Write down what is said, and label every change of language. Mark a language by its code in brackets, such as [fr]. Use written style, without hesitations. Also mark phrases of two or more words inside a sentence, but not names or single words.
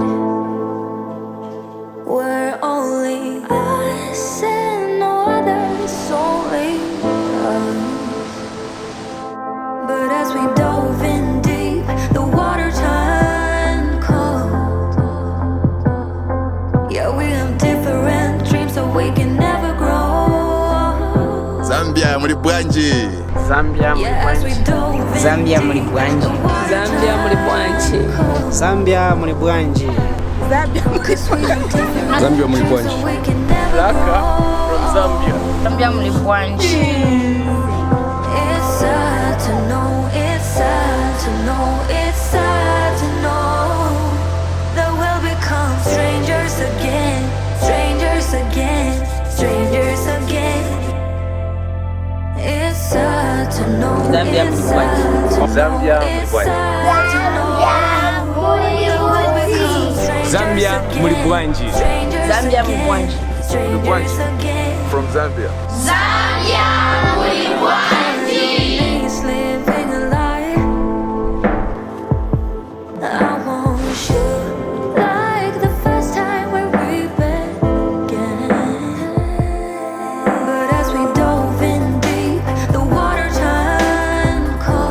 [en] We're only us and no others, only us. But as we dove in deep, the water turned cold. Yeah, we have different dreams, so we can never grow. [ny] Zambia mulibwanji. Zambia [en] Yeah, as we [ny] mulibwanji. [en] dove in [ny] Zambia [en] deep, [ny] mulibwanji. [en] the water [ny] Zambia mulibwanji. [en] turned [ny] Zambia mulibwanji. Zambia [en] cold. 'Cause we have different [ny] Zambia [en] dreams, [ny] mulibwanji. [en] so we can never Laka grow. from Zambia. [ny] Zambia mulibwanji. [en] It's sad to know, it's sad to know, it's sad to know that we'll become strangers again, strangers again, strangers again. It's sad to know, [ny] Zambia [en] it's [ny] mulibwanji. [en] sad to know, [ny] Zambia [en] it's [ny] mulibwanji. [en] sad to know that we'll become strangers [ny] Zambia [en] again, [ny] mulibwanji. [en] strangers [ny] Zambia [en] again, [ny] mulibwanji. [en] strangers again. From Zambia. [ny] Zambia mulibwanji. [en] He's living a lie. I want you like the first time when we began. But as we dove in deep, the water turned cold.